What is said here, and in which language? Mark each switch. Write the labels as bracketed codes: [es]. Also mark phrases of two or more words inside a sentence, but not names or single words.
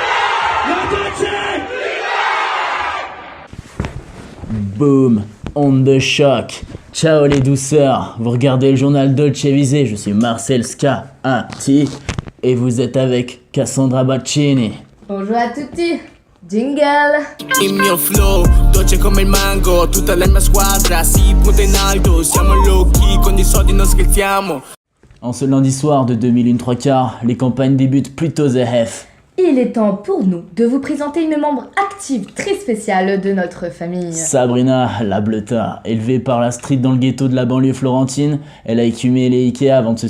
[fr] La Dolce Vita. Boom, onde de choc. Ciao les douceurs, vous regardez le journal Dolce Vita, je suis Marcel Ska, et vous êtes avec Cassandra Baccini. Bonjour à tutti, jingle. [it] Il mio flow, dolce come il mango, tutta la mia squadra si punta in alto, siamo [en] low key, [it] con i soldi non scherziamo. [fr] En ce lundi soir de 2001 3/4, les campagnes débutent plutôt ZF. Il est temps pour nous de vous présenter une membre active très spéciale de notre famille. Sabrina, la bleuta, élevée par la street dans le ghetto de la banlieue florentine, elle a écumé les Ikea avant de se